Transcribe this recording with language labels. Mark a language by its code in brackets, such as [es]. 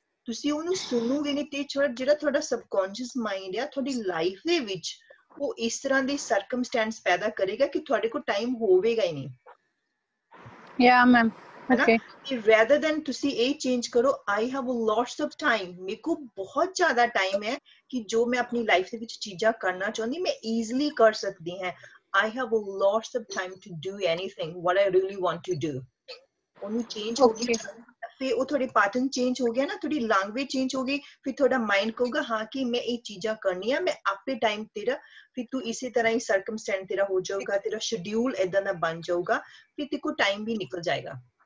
[pa] ਤੁਸੀਂ ਉਹਨੂੰ ਸੁਣੋਗੇ ਨਹੀਂ, ਤੇ ਜਿਹੜਾ ਤੁਹਾਡਾ ਸਬਕੌਂਸ਼ੀਅਸ ਮਾਈਂਡ ਆ, ਤੁਹਾਡੀ ਲਾਈਫ ਦੇ ਵਿੱਚ ਉਹ ਇਸ ਤਰ੍ਹਾਂ ਦੇ ਸਰਕਮਸਟੈਂਸ ਪੈਦਾ ਕਰੇਗਾ ਕਿ ਤੁਹਾਡੇ ਕੋਲ ਟਾਈਮ ਹੋਵੇਗਾ ਹੀ ਨਹੀਂ, या मैम। ਹੈਨਾ। ओके। ਕਿ ਰੈਦਰ ਦੈਨ ਤੁਸੀਂ ਇਹ ਚੇਂਜ ਕਰੋ, [en] I have lots of time, [pa] ਮੇਰੇ ਕੋਲ ਬਹੁਤ ਜ਼ਿਆਦਾ ਟਾਈਮ ਹੈ ਕਿ ਜੋ ਮੈਂ ਆਪਣੀ ਲਾਈਫ ਦੇ ਵਿੱਚ ਚੀਜ਼ਾਂ ਕਰਨਾ ਚਾਹੁੰਦੀ ਮੈਂ ਈਜ਼ੀਲੀ ਕਰ ਸਕਦੀ ਹਾਂ। [en] I have lots of time to do anything what I really want to do। [pa] ਉਹਨੂੰ ਚੇਂਜ ਹੋ ओके। ਗਿਆ, ਫਿਰ ਉਹ ਤੁਹਾਡੇ ਪੈਟਰਨ ਚੇਂਜ ਹੋ ਗਿਆ ਨਾ, ਤੁਹਾਡੀ ਲੈਂਗੁਏਜ ਚੇਂਜ ਹੋ ਗਈ, ਫਿਰ ਤੁਹਾਡਾ ਮਾਈਂਡ ਕਹੂਗਾ ਹਾਂ ਕਿ ਮੈਂ ਇਹ ਚੀਜ਼ਾਂ ਕਰਨੀਆਂ, ਮੈਂ ਆਪੇ ਟਾਈਮ ਤੇਰਾ, ਫਿਰ ਤੂੰ ਇਸੇ ਤਰ੍ਹਾਂ ਹੀ ਸਰਕਮਸਟੈਂਸ ਤੇਰਾ ਹੋ ਜਾਊਗਾ, ਤੇਰਾ ਸ਼ਡਿਊਲ ਏਦਾਂ ਦਾ ਬਣ ਜਾਊਗਾ, ਫਿਰ ਤੇ ਕੋ ਟਾਈਮ ਵੀ ਨਿਕਲ ਜਾਏਗਾ।